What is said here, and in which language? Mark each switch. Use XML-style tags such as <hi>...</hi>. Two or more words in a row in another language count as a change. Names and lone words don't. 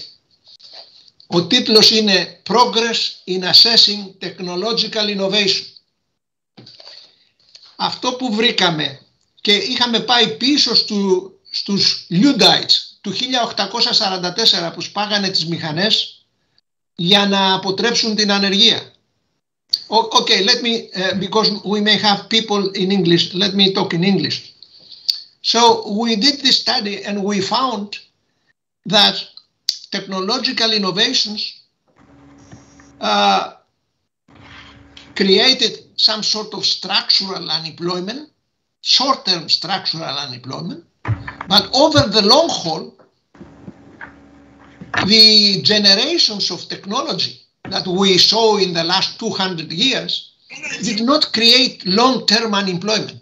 <el>Ο τίτλος είναι Progress in Assessing Technological Innovation. Αυτό που βρήκαμε, και είχαμε πάει πίσω στους Luddites του 1844 που σπάγανε τις μηχανές για να αποτρέψουν την ανεργία.</el> <en>Okay, let me, because we may have people in English, let me talk in English. So we did this study and we found that technological innovations created some sort of structural unemployment, short-term structural unemployment, but over the long haul, the generations of technology that we saw in the last 200 years did not create long-term unemployment.</en>